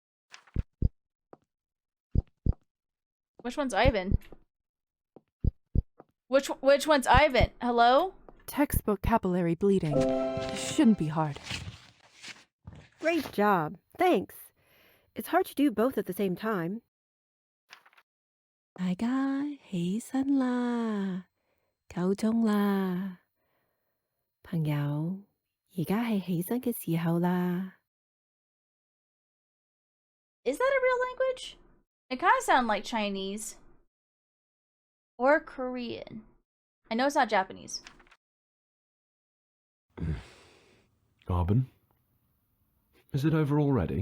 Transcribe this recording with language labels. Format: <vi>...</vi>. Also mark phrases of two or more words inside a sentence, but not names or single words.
<en>Which one's Ivan? Which one's Ivan? Hello? Textbook capillary bleeding. Shouldn't be hard. Great job. Thanks. It's hard to do both at the same time.</en> <yue>大家起身啦，夠鐘啦，朋友，而家係起身嘅時候啦。</yue> <en>Is that a real language? It kind of sounds like Chinese. Or Korean. I know it's not Japanese. Arbin? Is it over already?</en>